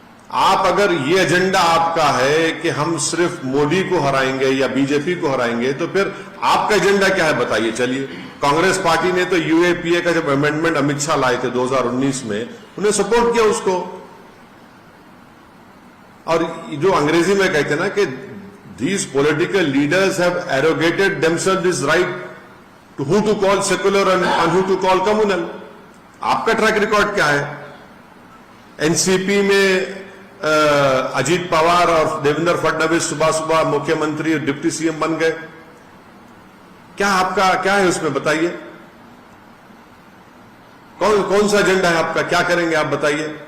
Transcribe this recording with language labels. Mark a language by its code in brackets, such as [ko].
[hi] आप अगर ये एजेंडा आपका है कि हम सिर्फ मोदी को हराएंगे या बीजेपी को हराएंगे, तो फिर आपका एजेंडा क्या है बताइए। चलिए, कांग्रेस पार्टी ने तो यूएपीए का जब अमेंडमेंट अमित शाह लाए थे 2019 में, उन्हें सपोर्ट किया उसको। और जो अंग्रेजी में कहते हैं ना कि [en] these political leaders have arrogated themselves this right to who to call secular and who to call communal। [hi] आपका ट्रैक रिकॉर्ड क्या है? एनसीपी में अजीत पवार और देवेंद्र फडणवीस सुबह सुबह मुख्यमंत्री और डिप्टी सीएम बन गए। क्या आपका क्या है उसमें बताइए? कौन सा एजेंडा है आपका? क्या करेंगे आप बताइए?